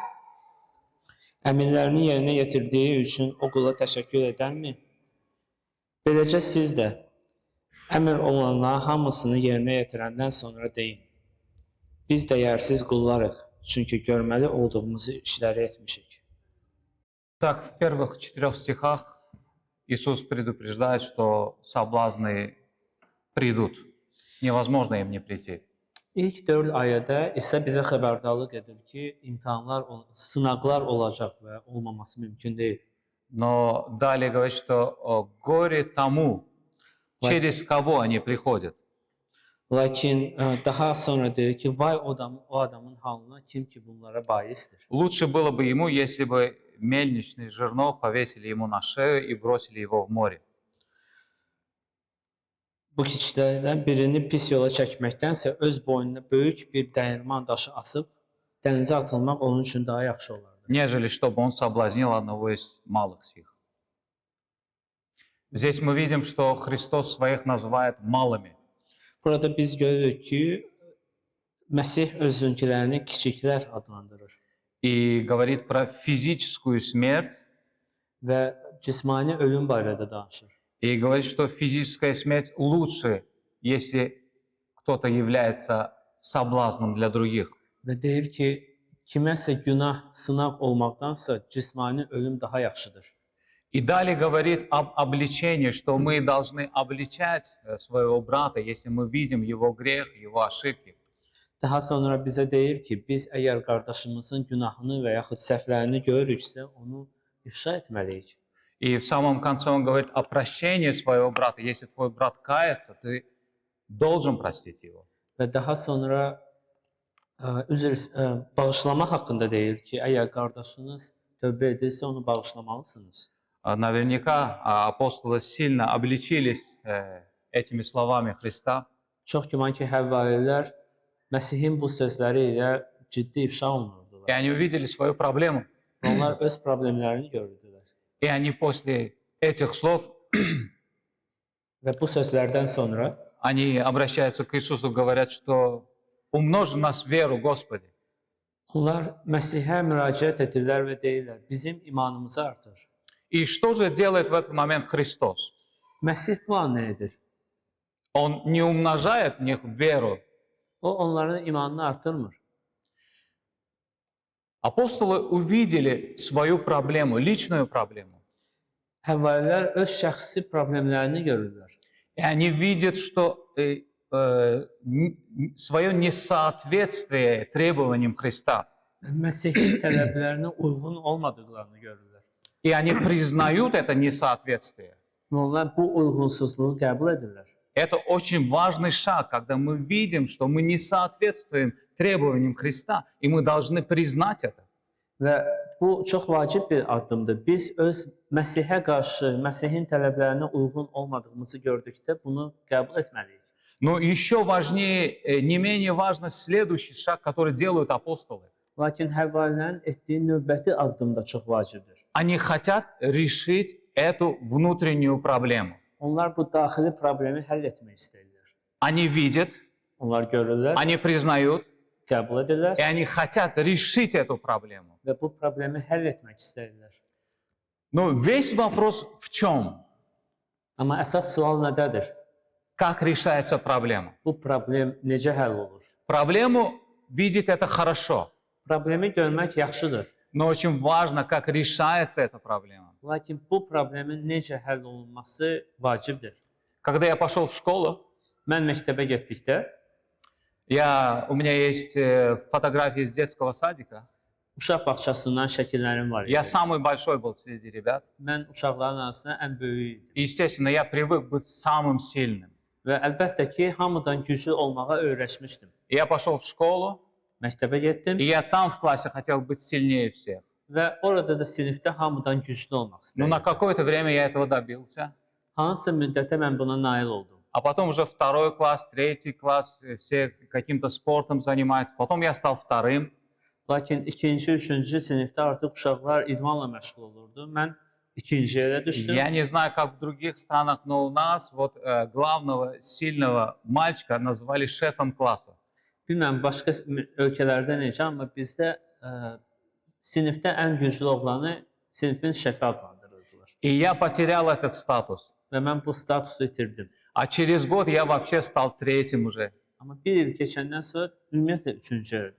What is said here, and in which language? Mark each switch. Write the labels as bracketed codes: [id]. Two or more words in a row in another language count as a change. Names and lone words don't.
[az] Əmrlərini yerinə yetirdiyi üçün o qula təşəkkür edərmi? Beləcə siz də əmr olunanların hamısını yerinə yetirəndən sonra deyin: Biz dəyərsiz qullarıq, çünki görməli olduğumuzu işləri etmişik. [ru] Так, в первых 4 стихах Иисус предупреждает, что соблазны придут. Невозможно им не прийти. [az] İlk 4 ayədə İsa bizə xəbərdarlıq edir ki, imtahanlar, sınaqlar olacaq və olmaması mümkün deyil. [ru] Но далее говорит, что горе тому, через кого они приходят. [az] Lakin daha sonra deyir ki, vay o adamın halına, kim ki bunlara baisdir. [ru] Лучше было бы ему, если бы мельничный жернов повесили ему на шею и бросили его в море. [az] Bu kiçiklərdən birini pis yola çəkməkdənsə öz boynuna böyük bir dəyirman daşı asıb dənizə atılmaq onun üçün daha yaxşı olardı. [ru] Нежели чтобы он соблазнил одного из малых сих. Здесь мы видим, что Христос своих называет малыми. [az] Burada biz görürük ki, Məsih özünkilərini kiçiklər adlandırır [ru] И говорит про физическую смерть. [az] və cismani ölüm barədə danışır. [ru] И говорит, что физическая смерть лучше, если кто-то является соблазном для других. [az] Və deyir ki, kiməsə günah, sınaq olmaqdansa cismani ölüm daha yaxşıdır. [ru] И далее говорит об обличении, что мы должны обличать своего брата, если мы видим его грех, его ошибки. [az] Daha sonra bizə deyir ki, biz əgər qardaşımızın günahını və yaxud səhvlərini görürüksə, onu ifşa etməliyik. [ru] И в самом конце он говорит о прощении своего брата. Если твой брат кается, ты должен простить его. [az] Və daha sonra bağışlama haqqında deyir ki, əgər qardaşınız tövbə edirsə, onu bağışlamalısınız. [ru] Наверняка апостолы сильно обличились этими словами Христа. [az] Çox güman ki, həvvarilər Məsihin bu sözləri ilə ciddi ifşa olunurdular. [ru] И они увидели свою проблему. [az] Onlar öz problemlərini gördülər. [ru] И они после этих слов [az] Və bu sözlərdən sonra [ru] они обращаются к Иисусу, говорят, что умножь в нас веру, Господи. [az] onlar Məsihə müraciət edirlər və deyirlər: Bizim imanımızı artır. [ru] И что же делает в этот момент Христос? [az] Məsih bu an nə edir? [ru] Он не умножает в них веру. [az] O onların imanını artırmır. [ru] Апостолы увидели свою проблему, личную проблему. [az] Həvvarilər öz şəxsi problemlərini görürlər. [ru] И они видят, что свое несоответствие требованиям Христа. [az] Məsihin tələblərinə uyğun olmadıqlarını görürlər. [ru] И они признают это несоответствие. [az] Və onlar bu uyğunsuzluğu qəbul edirlər. [ru] Это очень важный шаг, когда мы видим, что мы не соответствуем требованиям Христа, и мы должны признать это. [az] Və bu çox vacib bir addımdır. Biz öz Məsihə qarşı, Məsihin tələblərinə uyğun olmadığımızı gördükdə bunu qəbul etməliyik. [ru] Но еще важнее, не менее важно следующий шаг, который делают апостолы. [az] Lakin həvarilərin etdiyi növbəti addım da çox vacibdir. [ru] Они хотят решить эту внутреннюю проблему. [az] Onlar bu daxili problemi həll etmək istəyirlər. [ru] Они видят, [az] Onlar görürlər, [ru] они признают, [az] qəbul edirlər [ru] и они хотят решить эту проблему. [az] və bu problemi həll etmək istəyirlər. [ru] Но весь вопрос в чем? [az] Amma əsas sual nədədir? [ru] Как решается проблема? [az] Bu problem necə həll olur? [ru] Проблему видеть это хорошо, [az] Problemi görmək yaxşıdır. [ru] но очень важно, как решается эта проблема. [az] Lakin bu problemin necə həll olunması vacibdir. [ru] Когда я пошел в школу, [az] Mən məktəbə getdikdə [ru] у меня есть фотографии из детского садика. [az] uşaq bağçasından şəkillərim var idi. [ru] Я самый большой был среди ребят. [az] Mən uşaqların arasında ən böyüyü idim. [ru] И, естественно, я привык быть самым сильным. [az] Və əlbəttə ki, hamıdan güclü olmağa öyrəşmişdim. [ru] И я пошел в школу, [az] Məktəbə getdim [ru] и я там в классе хотел быть сильнее всех. [az] və orada da sinifdə hamıdan güclü olmaq [ru] Но на [az] istəyirdim. [ru] какое-то время я этого добился. [az] Hansısa müddətə mən buna nail oldum. [ru] А потом уже второй класс, третий класс, все каким-то спортом занимаются. Потом я стал вторым. [az] Lakin ikinci, üçüncü sinifdə artıq uşaqlar idmanla məşğul olurdu. Mən ikinci yerə düşdüm. [ru] Я не знаю, как в других странах, но у нас вот главного сильного мальчика назвали шефом класса. [az] Bilməm başqa ölkələrdə necə, amma bizdə sinifdə ən güclü oğlanı sinifin şəfi adlandırırdılar. [ru] И я потерял этот статус. [az] Və mən bu statusu itirdim. [ru] А через год я вообще стал третьим уже. [az] Amma bir il keçəndən sonra ümumiyyətlə üçüncü yerə